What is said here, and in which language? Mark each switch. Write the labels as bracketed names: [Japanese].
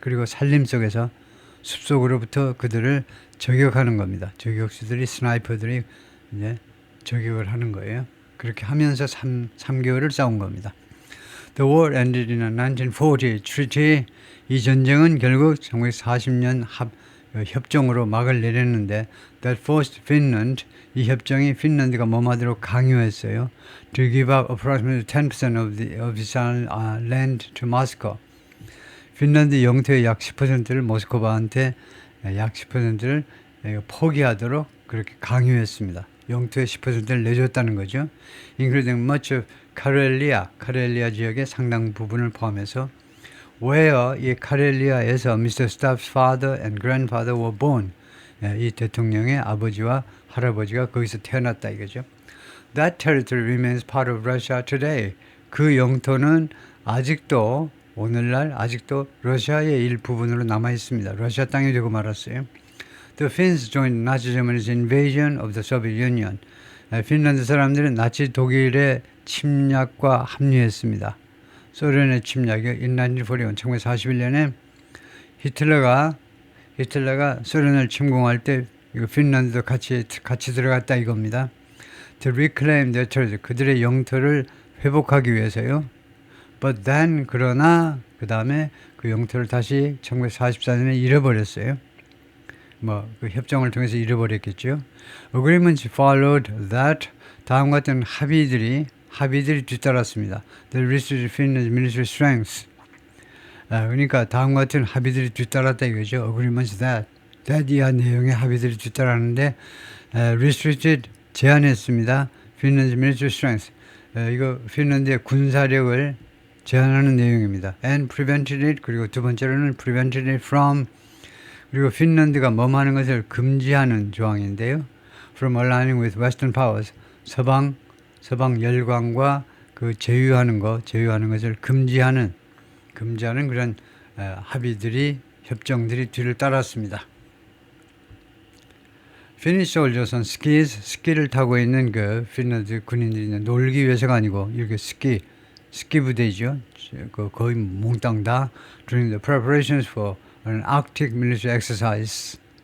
[Korean] 그리고 산림 속에서 숲속으로부터 그들을 저격하는 겁니다. 저격수들이 스나이퍼들이 이제 저격을 하는 거예요. 그렇게 하면서 3개월을 싸운 겁니다. [English] The war ended in a 1940 treaty. [Korean] 이 전쟁은 결국 1940년 협정으로 막을 내렸는데 [English] that forced Finland. [Korean] 이 협정이 핀란드가 뭐하도록 강요했어요. [English] To give up approximately 10% of its land to Moscow. [Korean] 핀란드 영토의 약 10%를 모스크바한테 약 10%를 포기하도록 그렇게 강요했습니다. 영토의 10%를 내줬다는 거죠. [English] Including much of [Korean] 카렐리아 지역의 상당 부분을 포함해서 [English] where [Korean] 이 카렐리아에서 Mr. [English] Stav's father and grandfather were born. [Korean] 이 대통령의 아버지와 할아버지가 거기서 태어났다 이거죠. [English] That territory remains part of Russia today. [Korean] 그 영토는 아직도 오늘날 아직도 러시아의 일부분으로 남아 있습니다. 러시아 땅이 되고 말았어요. [English] The Finns joined Nazi Germany's invasion of the Soviet Union. [Korean] 핀란드 사람들은 나치 독일의 침략과 합류했습니다. 소련의 침략이요. [English] In 1941, [Korean] 1941년에 히틀러가 소련을 침공할 때 이거 핀란드도 같이 들어갔다 이겁니다. [English] To reclaim their territory. [Korean] 그들의 영토를 회복하기 위해서요. [English] But then [Korean] 그러나 그 다음에 그 영토를 다시 1944년에 잃어버렸어요. 그 협정을 통해서 잃어버렸겠죠. [English] Agreements followed that. [Korean] 다음과 같은 합의들이 뒤따랐습니다. [English] The restricted Finland's military strength. [Korean] 그러니까 다음과 같은 합의들이 뒤따랐다 이거죠. [English] Agreements that [Korean] 이하 내용의 합의들이 뒤따랐는데 [English] restricted [Korean] 제한했습니다. [English] Finland's military strength. [Korean] 이거 핀란드의 군사력을 제한하는 내용입니다. [English] And prevented it. [Korean] 그리고 두 번째로는 [English] prevented it from. [Korean] 그리고 핀란드가 하는 것을 금지하는 조항인데요. [English] From aligning with Western powers. [Korean] 서방 열강과 그 제휴하는 것을 금지하는 그런 협정들이 뒤를 따랐습니다. [English] Finnish soldiers on skis, [Korean] 스키를 타고 있는 그 핀란드 군인들이 놀기 위해서가 아니고 이렇게 스키 부대죠. 거의 몽땅 다 [English] during the preparations for an Arctic military exercise.